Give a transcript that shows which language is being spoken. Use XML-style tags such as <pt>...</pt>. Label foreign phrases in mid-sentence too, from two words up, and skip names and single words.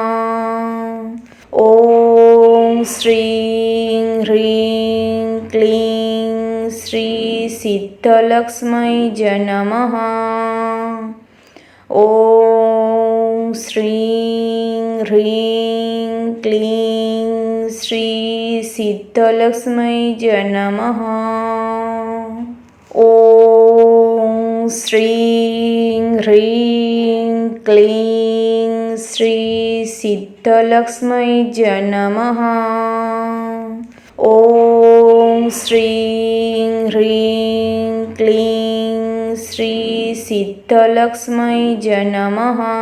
<sa>ॐ श्रीं ह्रीं क्लीं श्री सिद्धलक्ष्मै च नमः। ॐ श्रीं ह्रीं क्लीं श्री सिद्धलक्ष्मै च नमः। ॐ श्रीं ह्रीं क्लीं श्री सिद्धलक्ष्मी च नमः. ॐ श्रीं ह्रीं क्लीं श्री सिद्धलक्ष्मी च नमः.</sa>